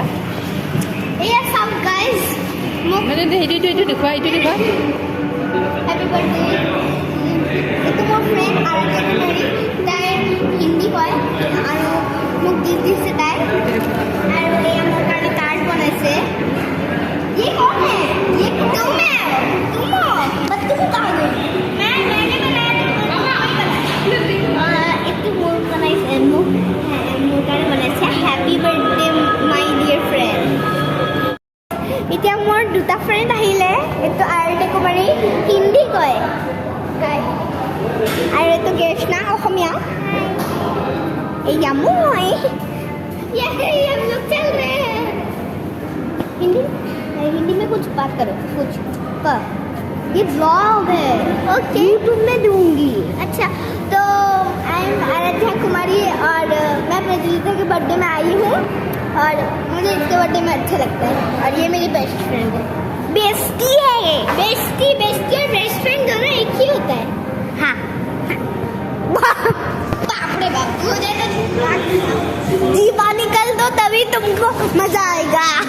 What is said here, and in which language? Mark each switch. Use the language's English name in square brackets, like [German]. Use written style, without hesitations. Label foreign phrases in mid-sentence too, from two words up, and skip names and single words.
[Assamese] এয়া চাওক গাইজ মানে এইটো দেখুৱা [English] Happy birthday. [Assamese] Itu মোৰ friend Arati Kumari. তাই হিন্দী কয় আৰু মোক গিফ্ট দিছে তাই। আৰু এয়া মোৰ কাৰণে কাৰ্ড বনাইছে। [Hindi] ये कौन है? ये तुम है। तुम हो? बस तुम कहाँ गई? मैंने बनाया था। [Assamese] একটু মোর বানাইছে মোর কাৰণে বনাইছে [English] Happy birthday my dear friend. [Assamese] এতিয়া মোৰ দুটা ফ্ৰেণ্ড আহিলে এইটো আৰতি কুমাৰী হিন্দী কয় আৰু এইটো গেছনা অসমীয়া এয়া মই [Hindi] ये हम लोग चल रहे हैं हिंदी में कुछ बात करो कुछ कर ये व्लॉग है ओके यूट्यूब में दूंगी अच्छा तो आई एम आराध्या कुमारी और मैं प्रज्वलिता के बर्थडे में आई हूँ और मुझे इसके बर्थडे में अच्छा लगता है और ये मेरी [English] best friend [Hindi] है बेस्टी है ये बेस्टी बेस्टी और [English] best friend [Hindi] दोनों एक ही होता है हाँ बाप रे बाप मुझे तो जीवा निकल दो तभी तुमको मजा आएगा